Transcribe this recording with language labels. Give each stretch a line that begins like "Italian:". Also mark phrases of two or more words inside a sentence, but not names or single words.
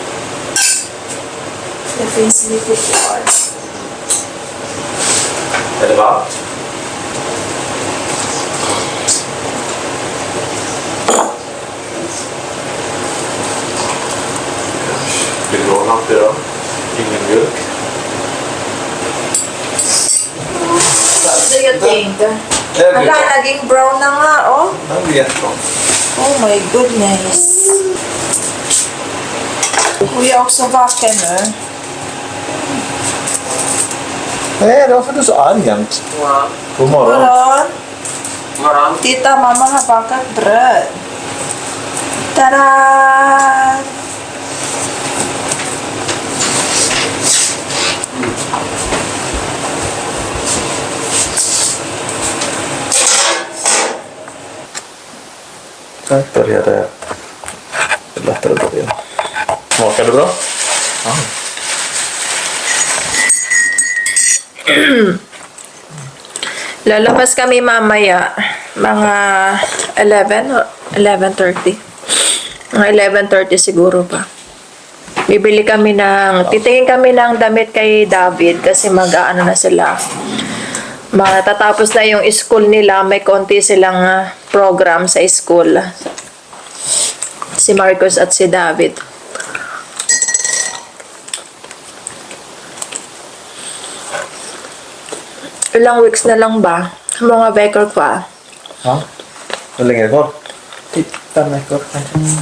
Swedish: Det finns lite kvar. Är det varmt? Vill du ha natt idag? Ingen mjölk?
English: So, you think?
Filipino: Ala, naging brown na nga, oh.
Swedish: Det blir jättebra.
English: Oh my goodness.
Swedish: Vi är också vaken nu. Nej, det var för du är så arg jämt. Wow. God morgon. Morgon. Morgon. Titta, mamma har bakat bröd. Tada! Där började det lättare börja. Smakar det bra? Ja.
Filipino: Lalabas kami mamaya. Mga 11 o 11:30. Mga 11:30 siguro pa. Bibili kami titingin kami ng damit kay David kasi mag-aano na sila. Matatapos na yung school nila, may konti silang program sa school. Si Marcos at si David. Ilang weeks na lang ba? Mga veckor pa.
Swedish: Ja. Hur länge är det kvar? Typ 5 veckor kanske.